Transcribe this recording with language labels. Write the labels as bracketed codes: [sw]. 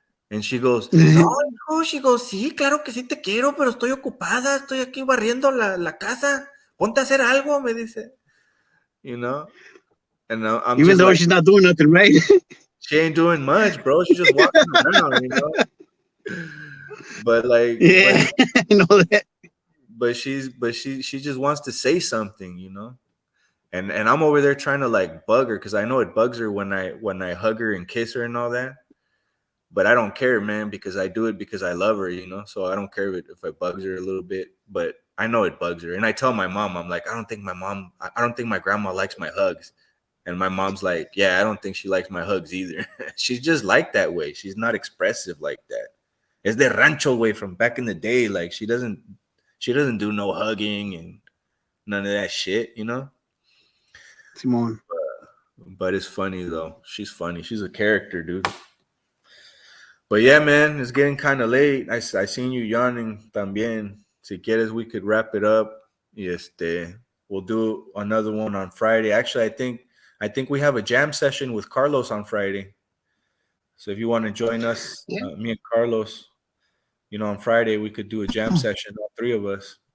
[en] And she goes, [es] no, [en] she goes, [es] sí, claro que sí te quiero, pero estoy ocupada, estoy aquí barriendo la casa. Ponte a hacer algo, me dice. [en] You know? And I'm Even though like, she's not doing nothing, right? she ain't doing much, bro. She's just walking around, you know? But like, Yeah, I know that. but she just wants to say something, you know? And I'm over there trying to like bug her because I know it bugs her when I hug her and kiss her and all that. But I don't care, man, because I do it because I love her, you know? So I don't care if it bugs her a little bit, but I know it bugs her. And I tell my mom, I'm like, I don't think my grandma likes my hugs. And my mom's like, yeah, I don't think she likes my hugs either. She's just like that way. She's not expressive like that. It's the rancho way from back in the day. Like she doesn't do no hugging and none of that shit, you know? Simone. But it's funny though. She's funny. She's a character, dude. But yeah, man, it's getting kind of late. I seen you yawning también. [es] Si quieres, [en] we could wrap it up. We'll do another one on Friday. Actually, I think we have a jam session with Carlos on Friday. So if you want to join us, me and Carlos, you know, on Friday we could do a jam session, all three of us.